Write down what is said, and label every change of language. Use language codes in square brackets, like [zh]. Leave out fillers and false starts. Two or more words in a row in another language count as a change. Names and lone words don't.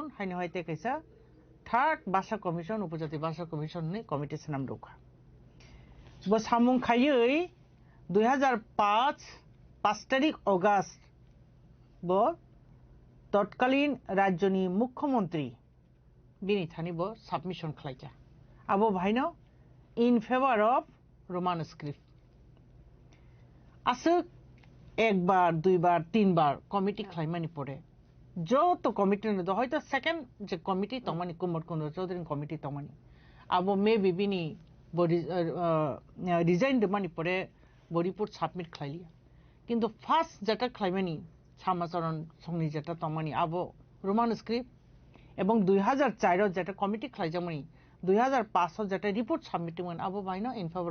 [brx] हायनो हायते कैसा थर्ड भाषा कमिशन उपजाति भाषा कमिशन नि कमिटि नाम दौखा बो सामुं खायै 2005 5 तारिख अगस्त बो तत्कालीन राज्यनि मुख्यमंत्री बिनि थानि बो सबमिशन खलायका आबो भाइनो [en] in favor of Roman script [brx] आसो एक बार दुई बार तीन बार कमिटि खलायमानि परे जो तो कमिटि न हयतो सेकेंड जे कमिटि तमानि कुमोद कुंदर चौधरी कमिटि तमानि आबो मे बिबिनि डिजाइन दमानि परे बो [en] report submit [brx] खलायलिया किंतु फर्स्ट जेटा खलायमानि सामाचरन संनि जेटा तमानि आबो [en] Roman script [brx] एवं 2004 जेटा कमिटि खलायजामनि 2005 जेटा रिपोर्ट सबमिटमोन आबो बायनो [en] in favor